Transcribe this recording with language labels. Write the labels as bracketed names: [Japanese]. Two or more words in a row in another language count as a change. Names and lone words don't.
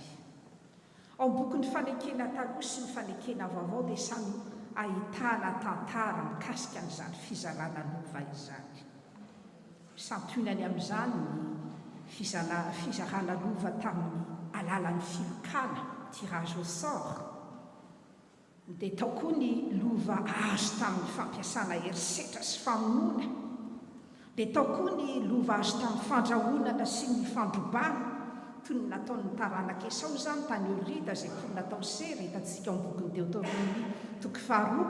[Malagasy] Ao boky ny fanekena taloha sy ny fanekena vaovao dia samy ahitana tantara mikasika an'izany fizarana lova izany. Santionany amin'izany ny fizarana lova tamin'ny alalan'ny filokana, [French] tirage au sort. [Malagasy] Dia tao koa ny lova azo tamin'ny fampiasana herisetra sy famonoana. dia tao koa ny lova azo tamin'ny fandrahonana sy ny fandrobana toy ny nataon'ny taranaka esao izany tany orita izay toy natao sery hitantsika amin'ny bokyny Deutéronomie toky faharoa.